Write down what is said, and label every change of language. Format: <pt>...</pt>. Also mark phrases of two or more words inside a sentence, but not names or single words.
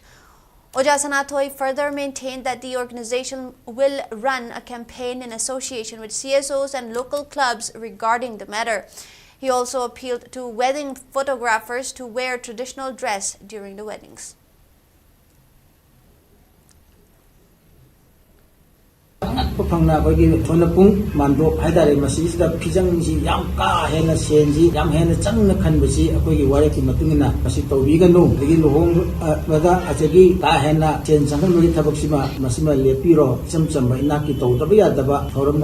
<en>Oja Sanathoi further maintained that the organization will run a campaign in association with CSOs and local clubs regarding the matter. He also appealed to wedding photographers to wear traditional dress during the weddings.</en> <mni>ꯐꯪꯅ ꯑꯩꯈꯣꯏꯒꯤ ꯊꯣꯏꯅꯄꯨꯡ ꯃꯥꯟꯗꯣꯞ ꯍꯥꯏꯇꯥꯔꯦ ꯃꯁꯤꯁꯤꯗ ꯐꯤꯖꯪꯁꯤ ꯌꯥꯝ ꯀꯥ ꯍꯦꯟꯅ ꯁꯦꯟꯁꯤ ꯌꯥꯝ ꯍꯦꯟꯅ ꯆꯪꯅ ꯈꯟꯕꯁꯤ ꯑꯩꯈꯣꯏꯒꯤ ꯋꯥꯔꯦꯞꯀꯤ ꯃꯇꯨꯡ ꯏꯟꯅ ꯃꯁꯤ ꯇꯧꯕꯤꯒꯅꯨ ꯑꯗꯒꯤ ꯂꯨꯍꯣꯡꯕꯗ ꯑꯁꯤꯒꯤ ꯀꯥ ꯍꯦꯟꯅ ꯁꯦꯟ ꯆꯪꯍꯟꯕꯒꯤ ꯊꯕꯛꯁꯤꯃ ꯃꯁꯤꯃ ꯂꯦꯞꯄꯤꯔꯣ ꯏꯆꯝ ꯆꯝꯕ ꯏꯅꯥꯛꯀꯤ ꯇꯧꯗꯕ ꯌꯥꯗꯕ ꯊꯧꯔꯝ</mni>